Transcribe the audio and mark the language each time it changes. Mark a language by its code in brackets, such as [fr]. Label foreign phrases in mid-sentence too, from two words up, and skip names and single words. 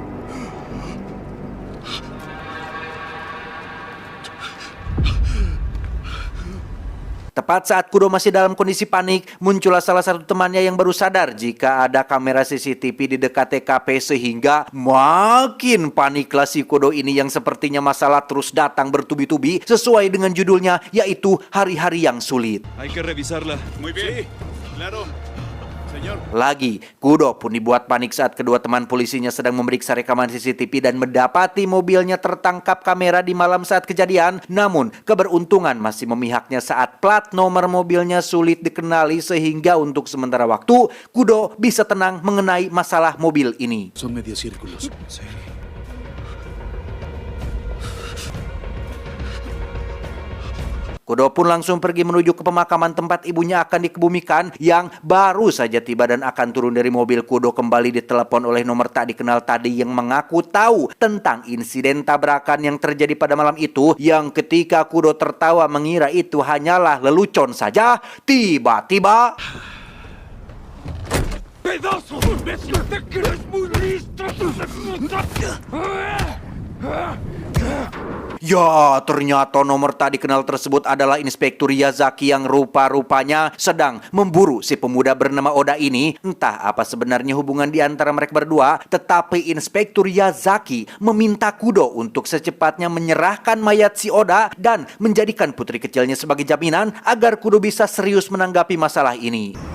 [id] Tepat saat Kudo masih dalam kondisi panik, muncullah salah satu temannya yang baru sadar jika ada kamera CCTV di dekat TKP sehingga makin paniklah si Kudo ini yang sepertinya masalah terus datang bertubi-tubi sesuai dengan judulnya, yaitu hari-hari yang sulit. [es] Hay que revisarla. Muy bien. Sí, claro. Señor. [id] Lagi, Kudo pun dibuat panik saat kedua teman polisinya sedang memeriksa rekaman CCTV dan mendapati mobilnya tertangkap kamera di malam saat kejadian. Namun, keberuntungan masih memihaknya saat plat nomor mobilnya sulit dikenali sehingga untuk sementara waktu, Kudo bisa tenang mengenai masalah mobil ini. [es] Son medios círculos. Sí. [id] Kudo pun langsung pergi menuju ke pemakaman tempat ibunya akan dikebumikan yang baru saja tiba dan akan turun dari mobil. Kudo kembali ditelepon oleh nomor tak dikenal tadi yang mengaku tahu tentang insiden tabrakan yang terjadi pada malam itu, yang ketika Kudo tertawa mengira itu hanyalah lelucon saja, tiba-tiba... [es] ¡Pedazo de imbécil! ¡Te crees muy listo, tus [id] Ya, ternyata nomor tak dikenal tersebut adalah Inspektur Yazaki yang rupa-rupanya sedang memburu si pemuda bernama Oda ini. Entah apa sebenarnya hubungan di antara mereka berdua, tetapi Inspektur Yazaki meminta Kudo untuk secepatnya menyerahkan mayat si Oda dan menjadikan putri kecilnya sebagai jaminan agar Kudo bisa serius menanggapi masalah ini.